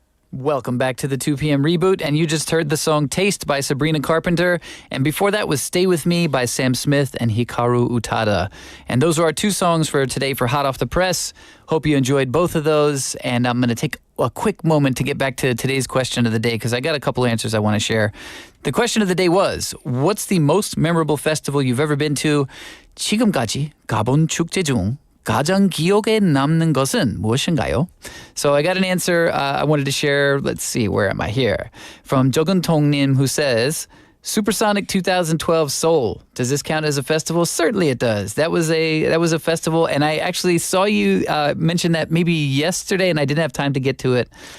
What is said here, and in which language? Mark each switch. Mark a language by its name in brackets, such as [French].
[English] Welcome back to the 2 p.m. Reboot, and you just heard the song Taste by Sabrina Carpenter, and before that was Stay With Me by Sam Smith and Hikaru Utada. And those are our two songs for today for Hot Off the Press. Hope you enjoyed both of those, and I'm going to take a quick moment to get back to today's question of the day because I got a couple answers I want to share. The question of the day was, what's the most memorable festival you've ever been to? [Korean] 지금까지 가본 축제 중 가장 기억에 남는 것은 무엇인가요? [English] So I got an answer I wanted to share. Let's see, where am I here? From Jogentongnim, who says, Supersonic 2012 Seoul. Does this count as a festival? Certainly it does. That was a festival, and I actually saw you mention that maybe yesterday, and I didn't have time to get to it.